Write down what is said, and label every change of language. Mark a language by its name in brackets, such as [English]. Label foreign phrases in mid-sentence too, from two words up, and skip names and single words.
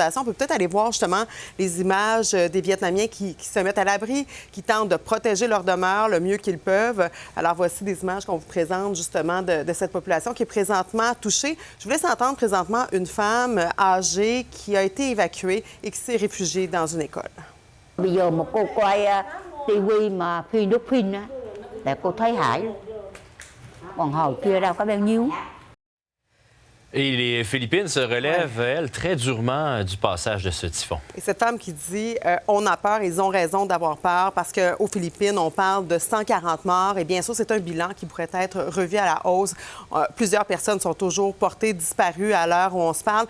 [French] On peut peut-être aller voir justement les images des Vietnamiens qui se mettent à l'abri, qui tentent de protéger leur demeure le mieux qu'ils peuvent. Alors voici des images qu'on vous présente justement de cette population qui est présentement touchée. Je vous laisse entendre présentement une femme âgée qui a été évacuée et qui s'est réfugiée dans une école. [Vietnamese] Bây giờ mà cô quay TV mà Philippines á, là cô thấy hại luôn. Còn hồi kia đâu có bao nhiêu. [French] Et les Philippines se relèvent, elles, très durement du passage de ce typhon. Et cette femme qui dit on a peur, ils ont raison d'avoir peur parce qu'aux Philippines, on parle de 140 morts. Et bien sûr, c'est un bilan qui pourrait être revu à la hausse. Plusieurs personnes sont toujours portées disparues à l'heure où on se parle.